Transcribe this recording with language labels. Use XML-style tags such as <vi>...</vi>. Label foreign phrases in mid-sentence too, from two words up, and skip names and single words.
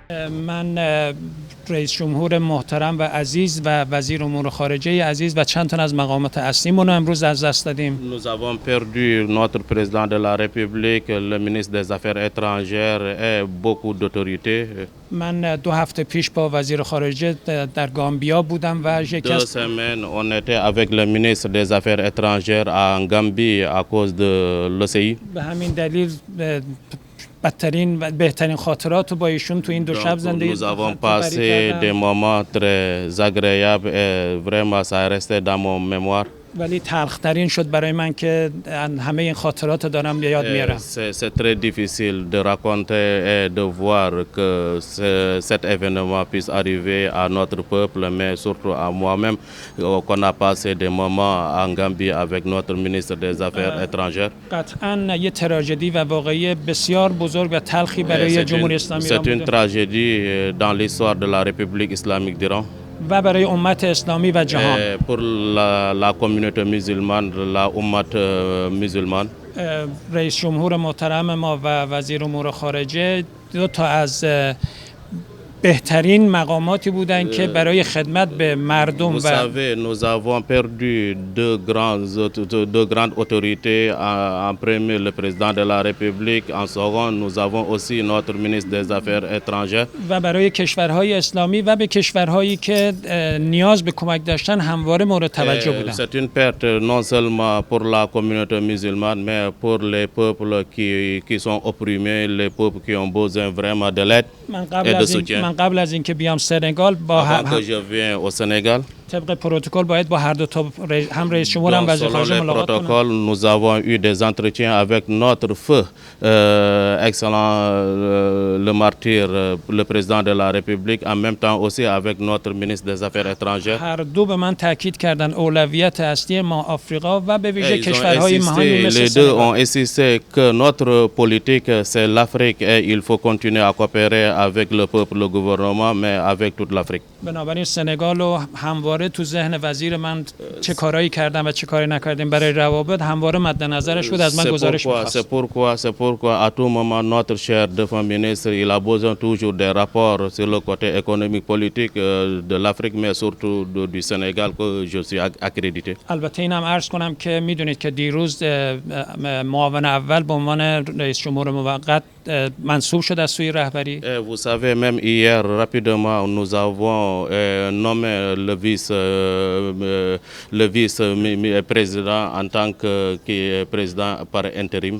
<fa>من رئیس جمهور محترم و عزیز و وزیر امور خارجه عزیز و چند تا از مقامات اصلیمون رو امروز از دست دادیم.</fa> <fr>Nous avons perdu notre président de la République, le ministre des Affaires étrangères et beaucoup d'autorités.</fr> <fa>من 2 هفته پیش با وزیر خارجه در گامبیا بودم و</fa> <fr>Deux</fr> <fa>شکست</fa> <fr>semaines, on était avec le ministre des Affaires étrangères en Gambie à cause de l'OCI.</fr> <fa>به همین دلیل بدترین و بهترین خاطرات رو با ایشون تو این 2 شب</fa> <fr>Donc,</fr> <fa>زندگی</fa> <fr>nous avons passé des moments très agréables et vraiment ça est resté dans mon mémoire.</fr> <fa>ولی تلخترین شد برای من که همه این خاطرات رو دارم به یاد میارم.</fa> <fr>C'est très difficile de raconter et de voir que cet événement puisse arriver à notre peuple, mais surtout à moi-même, qu'on a passé des moments en Gambie avec notre ministre des Affaires étrangères.</fr> <fa>قطعا یه تراژدی و واقعی بسیار بزرگ و تلخی برای جمهوری اسلامی ایران</fa> <fr>C'est une</fr> <fa>بوده</fa> <fr>tragédie dans l'histoire de la République islamique d'Iran.</fr> <fa>و برای امت اسلامی و جهان.</fa> <fr>Pour la communauté musulmane, la ummat musulmane.</fr> <fa>رئیس جمهور محترم ما و وزیر امور خارجه 2 تا از بهترین مقاماتی بودن که برای خدمت به مردم</fa> <fr>Vous savez, nous avons perdu deux grandes autorités. En premier, le président de la République. En second, nous avons aussi notre ministre des Affaires étrangères.</fr> <fa>و برای کشورهای اسلامی و به کشورهایی که نیاز به کمک داشتن همواره مورد توجه بودن.</fa> <fr>C'est une perte non seulement pour la communauté musulmane, mais pour les peuples qui sont opprimés, les peuples qui ont besoin vraiment de l'aide et de soutien.</fr> <fa>من قبل از اینکه بیام سنگال با</fa> <fr>Avant que je vienne au Sénégal,</fr> <fa>طبق پروتکل باید با هر 2 تا هم رئیس جمهور هم وزیر</fa> <fr>selon</fr> <fa>خارجه</fa> <fr>les</fr> <fa>ملاقات کنم.</fa> <fr>protocoles, nous avons eu des entretiens avec notre feu excellent le martyr, le président de la République, en même temps aussi avec notre ministre des Affaires étrangères.</fr> <fa>هر 2 به من تاکید کردن اولویت اصلی ما آفریقا و به ویژه</fa> <fr>Ils ont</fr> <fa>کشورهای مهمی</fa> <fr>insisté,</fr> <fa>مثل</fa> <fr>les deux</fr> <fa>سنگال.</fa> <fr>ont insisté que notre politique c'est l'Afrique et il faut continuer à coopérer avec le peuple, le gouvernement, mais avec toute l'Afrique.</fr> <fa>بنابراین سنگال رو همواره تو ذهن وزیر من چه کارایی کردم و چه کاری نکردیم برای روابط همواره مد نظرش بود از من گزارش می‌خواست.</fa> <fr>C'est pourquoi à tout moment notre cher défunt ministre il a besoin toujours des rapports sur le côté économique politique de l'Afrique mais surtout du Sénégal que je suis accrédité.</fr> <fa>البته اینم عرض کنم که میدونید که دیروز معاون اول به عنوان رئیس جمهور موقت منصوب شد از سوی رهبری.</fa> <fr>Vous savez même hier rapidement nous avons nommé le vice-président en tant que président par intérim.</fr>